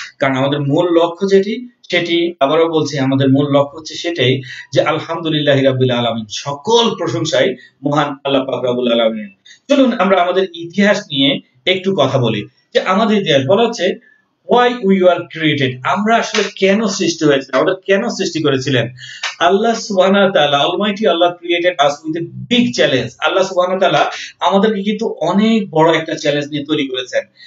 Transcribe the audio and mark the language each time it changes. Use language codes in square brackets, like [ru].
[bn] কারণ আমাদের মূল লক্ষ্য সেটি আবারও বলছি, আমাদের মূল লক্ষ্য হচ্ছে সেটাই যে আলহামদুলিল্লাহি রাব্বিল আলামিন, সকল প্রশংসাই মহান আল্লাহ পাক রব্বুল আলামিন। চলুন আমরা আমাদের ইতিহাস নিয়ে একটু কথা বলি। যে আমাদের ইতিহাস বলা হচ্ছে [en] why we were created, [bn] আমরা আসলে কেন সৃষ্টি হয়েছে, আমাদের কেন সৃষ্টি করেছিলেন আল্লাহ সুবহানাহু ওয়া তাআলা। [en] Almighty Allah created us with a big challenge। [bn] আল্লাহ সুবহানাহু ওয়া তাআলা আমাদেরকে কিন্তু অনেক বড় একটা চ্যালেঞ্জ নিয়ে তৈরি করেছেন।